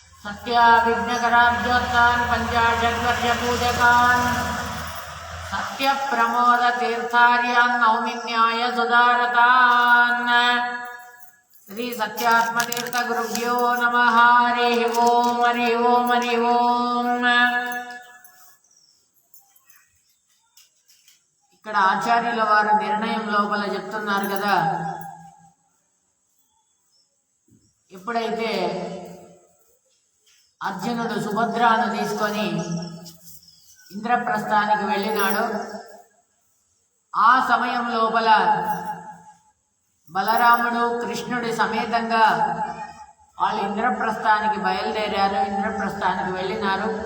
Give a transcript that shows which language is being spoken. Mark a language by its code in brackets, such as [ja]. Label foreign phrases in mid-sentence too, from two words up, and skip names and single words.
[sa] सत्याविघ्नकराब्जोत्तान् पञ्चाशद्वर्षपूजकान् सत्यप्रमोदतीर्थार्यान् नौमिन्याय सुधारतान्। श्री सत्यात्मतीर्थ गुरुभ्यो नमः। हरिः ओम् हरिः ओम् हरिः ओम्। [te] ఇక్కడ ఆచార్యుల వారు నిర్ణయం లోపల చెప్తున్నారు కదా, ఎప్పుడైతే అర్జునుడు సుభద్రాను తీసుకొని ఇంద్రప్రస్థానికి వెళ్ళినాడో ఆ సమయం లోపల బలరాముడు కృష్ణుడి సమేతంగా వాళ్ళు ఇంద్రప్రస్థానికి బయలుదేరారు, ఇంద్రప్రస్థానికి వెళ్ళినారు.